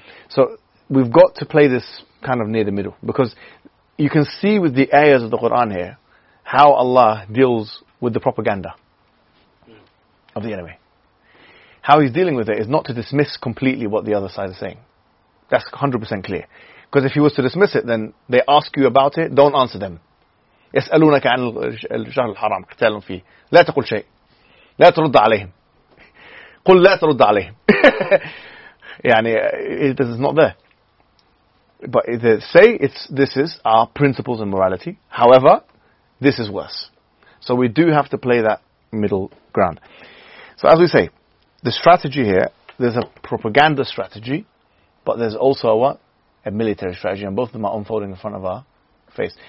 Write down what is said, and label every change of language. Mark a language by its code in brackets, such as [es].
[en] So we've got to play this kind of near the middle because you can see with the ayahs of the Quran here how Allah deals with the propaganda of the enemy. How he's dealing with it is not to dismiss completely what the other side is saying. That's 100% clear. Because if he was to dismiss it, then they ask you about it, don't answer them. [ar] يَسْأَلُونَكَ عَنْ الْشَهْرِ الْحَرَامِ قِتَالٌ فِيهِ لَا تَقُلْ شَيْءٍ لَا تَرُدَّ عَلَيْهِمْ قُلْ لَا تَرُدَّ عَلَيْهِمْ يعني, [en] it's not there. But they say, this is our principles and morality. However, this is worse. So we do have to play that middle ground. So as we say, the strategy here, there's a propaganda strategy, but there's also a military strategy, and both of them are unfolding in front of our face.